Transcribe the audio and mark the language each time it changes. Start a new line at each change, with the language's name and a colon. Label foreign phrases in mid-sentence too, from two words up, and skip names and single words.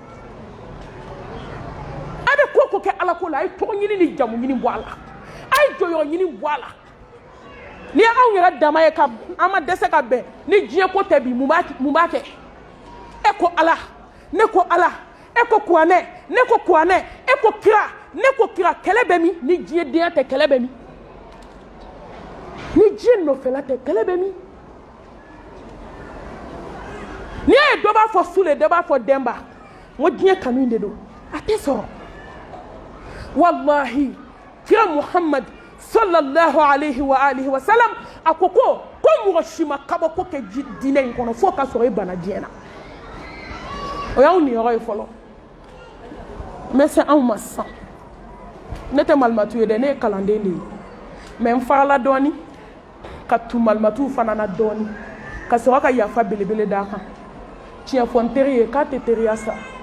Bambara: a bɛ ko o ko kɛ ala ko la a ye tɔgɔ ɲini ni jamu ɲini bɔ a la a ye jɔyɔrɔ ɲini bɔ a la ni anw yɛrɛ dama ye ka an ma dɛsɛ ka bɛn ni diɲɛ ko tɛ bi mun b'a kɛ e ko ala ne ko ala e ko kuranɛ ne ko kuranɛ e ko kira ne ko kira kɛlɛ bɛ min ni diɲɛ denya tɛ kɛlɛ bɛ min ni diɲɛ nɔfɛla tɛ kɛlɛ bɛ min n'i y'a ye dɔ b'a fɔ Sule dɔ b'a fɔ Demba n ko diɲɛ kanu in de don a tɛ sɔrɔ wallahi kira Muhammad
Arabic: صلى الله عليه وآله وسلم
Bambara: a ko mɔgɔ si ma kabako kɛ diinɛ in kɔnɔ fo ka sɔrɔ i bana diɲɛ na o y'anw niyɔrɔ ye fɔlɔ n bɛ se anw ma sisan ne tɛ malimatu ye dɛ ne ye kalanden de ye mɛ n farala dɔɔni ka tu malimatuw fana na dɔɔni ka sɔrɔ ka yafa belebele d'a kan tiɲɛ fɔ n teri ye k'a tɛ teriya sa